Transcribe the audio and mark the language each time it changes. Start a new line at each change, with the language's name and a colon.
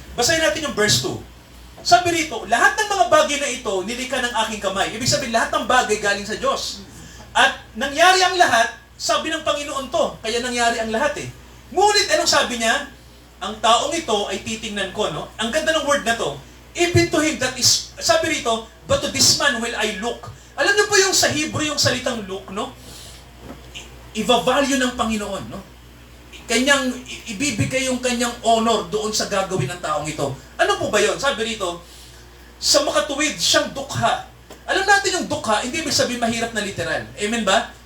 Filipino: Basahin natin yung verse 2. Sabi rito, lahat ng mga bagay na ito, nilikha ng aking kamay. Ibig sabihin, lahat ng bagay galing sa Diyos. At nangyari ang lahat, sabi ng Panginoon to, kaya nangyari ang lahat eh. Ngunit, anong sabi niya? Ang taong ito ay titingnan ko, Ang ganda ng word na to.
English: Even to him that is,
Filipino: sabi rito,
English: but to this man will I look.
Filipino: Alam niyo po yung sa Hebrew, yung salitang look, Iva-value ng Panginoon, Kanyang, ibibigay yung kanyang honor doon sa gagawin ng taong ito. Ano po ba yun? Sabi rito, sa makatuwid, siyang dukha. Alam natin yung dukha, hindi ibig sabihin mahirap na literal. Amen ba?